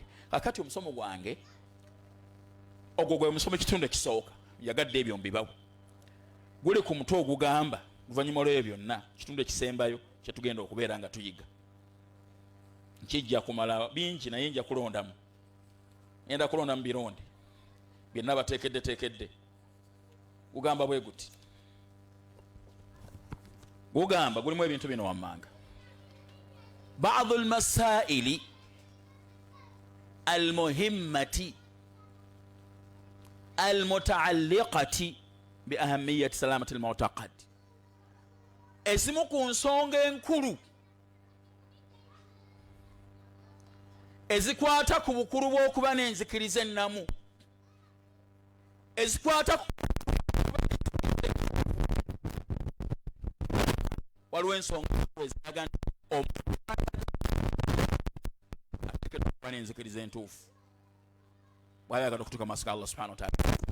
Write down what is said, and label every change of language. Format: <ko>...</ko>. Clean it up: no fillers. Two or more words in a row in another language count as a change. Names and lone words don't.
<lg>Kakati omusomo gwange ogwo gwe musomo ekitundu ekisooka yagadde ebyo mbibawo, guli ku mutwe ogugamba luvannyuma lw'ebyo byonna ekitundu ekisembayo kye tugenda okubeera nga tuyiga. Nkijja kumala bingi naye nja kulondamu, ngenda kulondamu bironde byonna bateekedde. Gugamba bwe guti, gugamba gulimu ebintu bino wammanga.</lg> <ar>بعض المسائل المهمة المتعلقة بأهمية سلامة المعتقد.</ar> <lg>Esimu ku nsonga enkulu ezikwata ku bukulu bw'okuba n'enzikiriza ennamu, ezikwata waliwo ensonga eziraga nti ateekeddwa okuba n'enzikiriza entuufu bw'ayagala okutuuka mu maaso ga Allah</lg> <ar>سبحانه وتعالى.</ar>